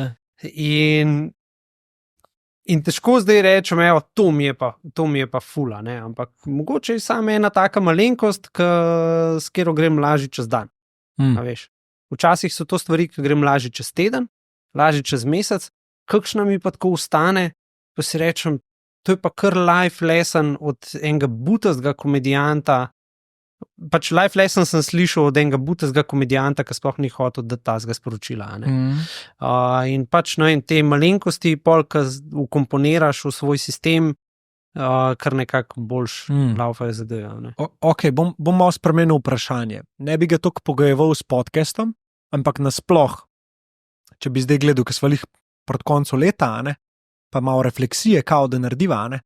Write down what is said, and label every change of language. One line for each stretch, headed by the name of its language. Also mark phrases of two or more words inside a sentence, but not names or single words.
Slovenian: In težko zdaj rečem, evo, to mi je pa fula, ne, ampak mogoče je samo ena taka malenkost, s katero grem lažje čez dan, a veš. Včasih so to stvari, ki grem lažje čez teden, lažje čez mesec, kakšna mi pa tako ustane, pa si rečem, to je pa kar
English: life lesson
Slovenian: od enega butastega komedijanta, pač
English: life lesson
Slovenian: sem slišal od enega butastega komedijanta, ki sploh ni hotel dati tazga sporočila, ne. In pač, no, in te malenkosti, pol, ki ukomponiraš v svoj sistem, kar nekako boljš laufajo zadeve, ne. Ok, bom malo spremenil vprašanje. Ne bi ga toliko pogojeval s podcastom, ampak nasploh, če bi zdaj gledal, ki smo lih proti koncu leta, ne, pa malo refleksije, kao da narediva, ne.